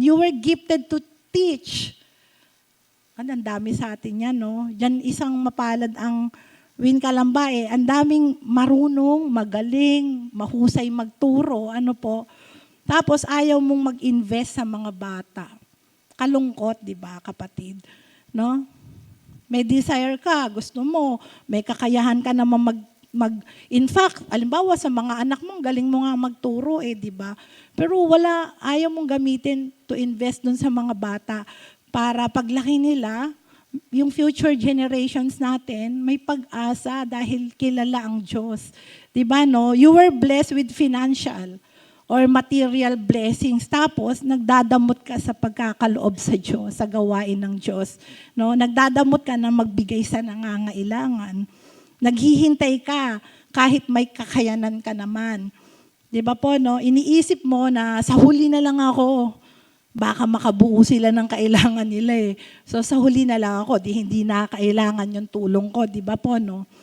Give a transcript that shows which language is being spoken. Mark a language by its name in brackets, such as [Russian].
[English] You were gifted to teach. [Filipino] Ang dami sa atin yan, no? Diyan isang mapalad ang Win Calamba Ang daming marunong, magaling, mahusay magturo, Tapos ayaw mong mag-invest sa mga bata. Kalungkot, di ba, kapatid? No? May desire ka, gusto mo, may kakayahan ka naman [English] in fact, [Filipino] alimbawa sa mga anak mo, galing mo nga magturo, di ba? Pero ayaw mong gamitin [English] to invest [Filipino] dun sa mga bata para paglaki nila, yung [English] future generations [Filipino] natin, may pag-asa dahil kilala ang Diyos. Diba, no? [English] You were blessed with financial or material blessings. [Filipino] Tapos, nagdadamot ka sa pagkakaloob sa Diyos, sa gawain ng Diyos. No? Nagdadamot ka na magbigay sa nangangailangan. Naghihintay ka kahit may kakayanan ka naman. Diba po, no? Iniisip mo na sa huli na lang ako, baka makabuo sila ng kailangan nila So sa huli na lang ako, hindi na kailangan yung tulong ko, di ba po, no?